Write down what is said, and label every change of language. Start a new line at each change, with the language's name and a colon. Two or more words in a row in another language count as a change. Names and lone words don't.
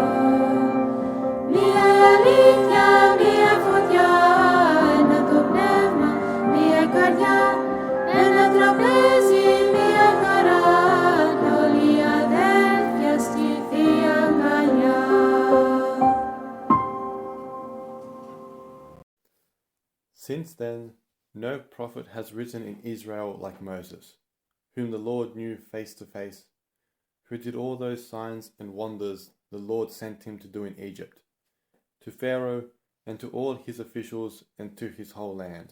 Greek: Μία η αλήθεια, μία φωτιά, ένα το πνεύμα, μία η καρδιά, ένα τραπέζι, μία χαρά, κι όλοι οι αδέλφια στη Θεία Αγκαλιά.
English: Since then, no prophet has risen in Israel like Moses, whom the Lord knew face to face, who did all those signs and wonders the Lord sent him to do in Egypt, to Pharaoh and to all his officials and to his whole land.